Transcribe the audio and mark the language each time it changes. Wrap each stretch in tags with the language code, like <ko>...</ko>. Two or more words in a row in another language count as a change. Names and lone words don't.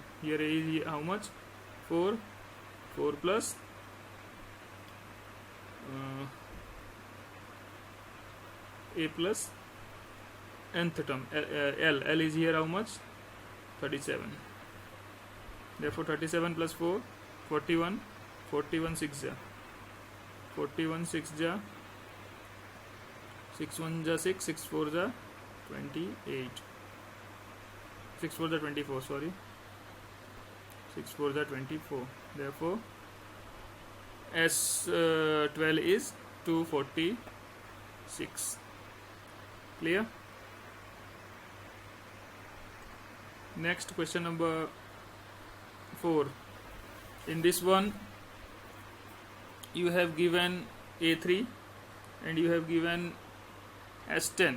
<en>Here A is how much? 4. 4 plus A plus nth term L. L is here how much? 37. Therefore 37 plus 4, 41. 41 6 ja. 41 6 ja. 6 1 ja 6, 6 4 ja 28. 6 4 ja 24, sorry. 6 4 ja 24. Therefore S12 is 246. Clear? Next, question number 4. In this one you have given A3 and you have given S10.</en>